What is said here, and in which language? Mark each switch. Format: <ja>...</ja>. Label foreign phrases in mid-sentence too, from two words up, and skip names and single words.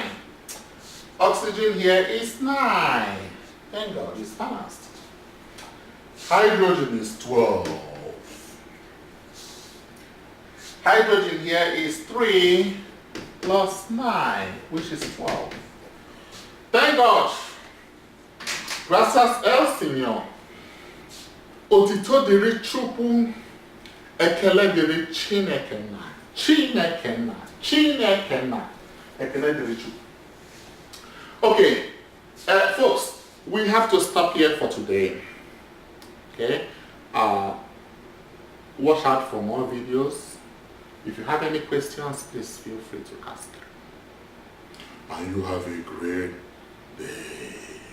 <en>Oxygen here is 9. Thank God, it's balanced. Hydrogen is 12. Hydrogen here is 3 plus 9, which is 12. Thank God.</en> <es>Gracias el Señor.</es> <ig>Otito diri Chukwu, ekele diri Chineke na. Chineke na. Chineke na. Ekele diri Chukwu.</ig> <en>Okay, folks, we have to stop here for today. Okay, watch out for more videos. If you have any questions, please feel free to ask. And you have a great day.</en>